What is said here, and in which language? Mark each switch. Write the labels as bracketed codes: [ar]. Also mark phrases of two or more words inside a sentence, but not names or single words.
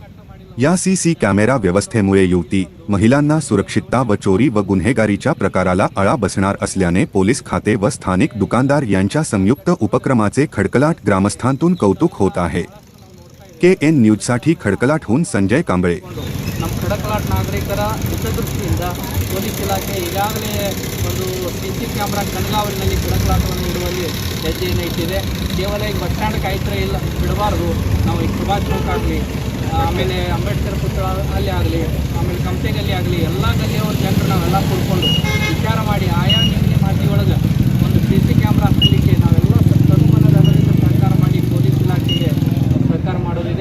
[mr] या सीसी कॅमेरा व्यवस्थेमुळे युवती, महिलांना सुरक्षितता व चोरी व गुन्हेगारीच्या प्रकाराला आळा बसणार असल्याने पोलीस खाते व स्थानिक दुकानदार यांच्या संयुक्त उपक्रमाचे खडकलाट ग्रामस्थांतून कौतुक होत आहे। KN न्यूजसाठी खडकलाटहून संजय कांबळे। [kn] ನಮ್ಮ ಖಡಕಲಾಟ್ ನಾಗರಿಕರ ಹಿತದೃಷ್ಟಿಯಿಂದ ಪೊಲೀಸ್ ಇಲಾಖೆ ಈಗಾಗಲೇ ಒಂದು [en] CC camera [kn] ಕಣ್ಗಾವಲಿನಲ್ಲಿ ಖಡಕಲಾಟವನ್ನು ಇಡುವಲ್ಲಿ ಹೆಜ್ಜೆಯನ್ನು ಇಟ್ಟಿದೆ। ಕೇವಲ ಈಗ [en] bus stand [kn] ಕಾಯ್ತಾರೆ ಇಲ್ಲ ಬಿಡಬಾರ್ದು, ನಾವು ಈಗ ಸುಭಾಷ್ ಚೌಕ್ ಆಗಲಿ, ಆಮೇಲೆ ಅಂಬೇಡ್ಕರ್ ಪುತ್ರ ಅಲ್ಲಿ ಆಗಲಿ, ಆಮೇಲೆ ಕಂಪೆಗಲ್ಲಿ ಆಗಲಿ ಎಲ್ಲ ಗಲ್ಲಿಯವ್ರ ಜನರು ನಾವೆಲ್ಲ ಕೂಡ್ಕೊಂಡು ವಿಚಾರ ಮಾಡಿ ಆಯಾ ನಿಮಗೆ ಮಾತಿ ಒಳಗೆ ಒಂದು [en] CC camera [kn] ಹಾಕಲಿಕ್ಕೆ ನಾವೆಲ್ಲ ತನುಮನದ ಹಣದಿಂದ ಸಹಕಾರ ಮಾಡಿ ಪೊಲೀಸ್ ಇಲಾಖೆಗೆ ಸಹಕಾರ ಮಾಡೋದಿದೆ।